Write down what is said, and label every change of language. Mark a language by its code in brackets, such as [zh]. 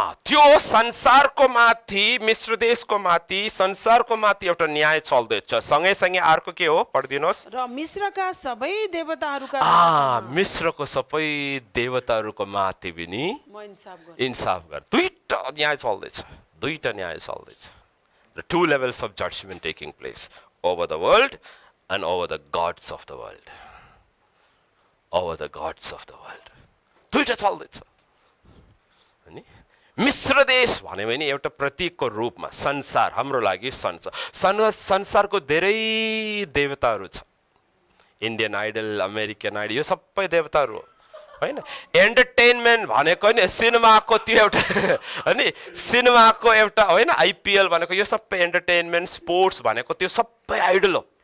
[ne] त्यो संसारको माथि, मिश्र देशको माथि, संसारको माथि एउटा न्याय चल्दैछ। सँगैसँगै अर्को के हो? पढिदिनुहोस्। र मिश्रका सबै देवताहरूका मिश्रको सबै देवताहरूको माथि पनि इन्साफ गर। दुईटा न्याय चल्दैछ। दुईटा न्याय चल्दैछ। [en] The 2 levels of judgment taking place over the world and over the gods of the world. Over the gods of the world. [ne] दुईटा चल्दैछ। अनि मिश्र देश भन्यो भने एउटा प्रतीकको रूपमा संसार, हाम्रो लागि संसारको धेरै देवताहरू छ। इन्डियन आइडल, अमेरिकन आइडल, यो सबै देवताहरू हो होइन। एन्टरटेनमेन्ट भनेको नि सिनेमाको त्यो एउटा अनि सिनेमाको एउटा होइन, आइपिएल भनेको यो सबै एन्टरटेनमेन्ट, स्पोर्ट्स भनेको त्यो सबै आइडल हो।